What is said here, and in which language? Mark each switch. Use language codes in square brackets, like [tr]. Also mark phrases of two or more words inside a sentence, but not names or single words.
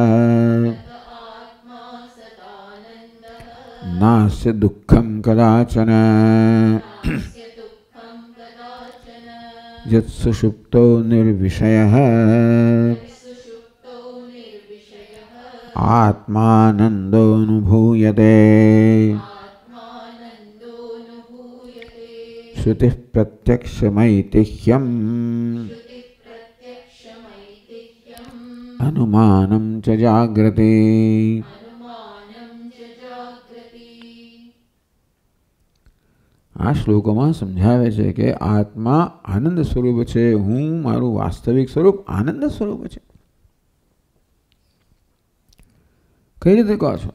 [sa] નાસ્ય દુઃખં કદાચન યત સુષુપ્તો નિર્વિષયઃ आत्मानन्दोऽनुभूयते श्रुतिः प्रत्यक्षमैतिह्यम् अनुमानं च जाग्रते। [gu] આ શ્લોકોમાં સમજાવે છે કે આત્મા આનંદ સ્વરૂપ છે, હું મારું વાસ્તવિક સ્વરૂપ આનંદ સ્વરૂપ છે. કઈ રીતે કહો છો?